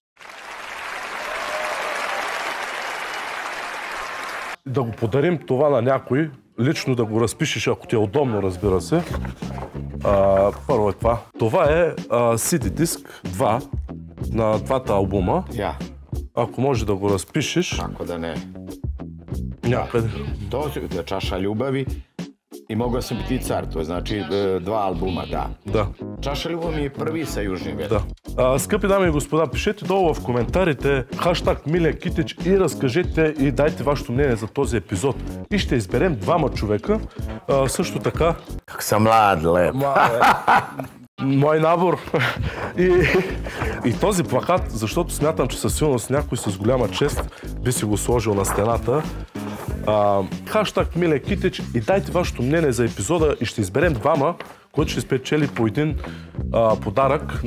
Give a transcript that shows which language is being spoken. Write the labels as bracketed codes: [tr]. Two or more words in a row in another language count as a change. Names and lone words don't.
[bg] Да го подарим това на някой, лично да го разпишеш, ако ти е удобно, разбира се. Първо е това. Това е CD диск 2 на двата албума. Ако може да го разпишеш. [sr] Kako da ne. [bg] Някъде. [sr] To je čaša ljubavi I mogao sam biti car, to je znači 2 albuma, da. [bg] Да. [sr] Čaša ljubav mi je prvi sa Južnim ветром. [bg] Да. Скъпи дами и господа, пишете долу в коментарите хаштаг Милен Китич и разкажете и дайте вашето мнение за този епизод. И ще изберем 2 човека. Също така... [sr] Kako sam mlad, lep. [bg] Мой набор. И този плакат, защото смятам, че със сигурност някой с голяма чест би си го сложил на стената. Хаштаг Милен Китич и дайте вашето мнение за епизода и ще изберем 2, който ще спечели по един подарък.